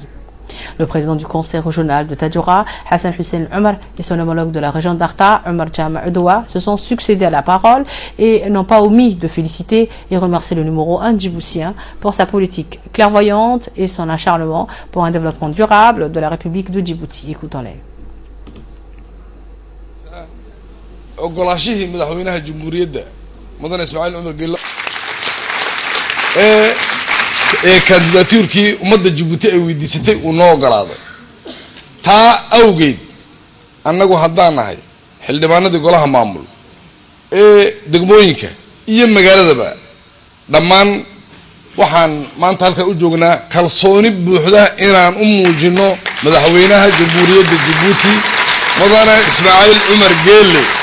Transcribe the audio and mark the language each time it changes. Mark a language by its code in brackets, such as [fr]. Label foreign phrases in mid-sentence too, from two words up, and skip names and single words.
[fr] Le président du conseil régional de Tadjoura, Hassan Hussein Omar, et son homologue de la région d'Arta, Omar Jama Udoua, se sont succédés à la parole et n'ont pas omis de féliciter et remercier le numéro 1 djiboutien pour sa politique clairvoyante et son acharnement pour un développement durable de la République de Djibouti. Écoutons-les. [so] ogolaashihii madaxweynaha jamhuuriyadda mudane Ismaaciil Umar Geelle kandidatuurkii ummadda Djibouti ay weydiisatay uu noo ogolaaday taa awgeed annagu haddaan nahay xildhibaanadii golaha maamul degmooyinka iyo magaaladaba dhammaan waxaan maanta halka u joognaa kalsooni buuxda inaan u muujino madaxweynaha jamhuuriyadda Djibouti mudane Ismaaciil Umar Geelle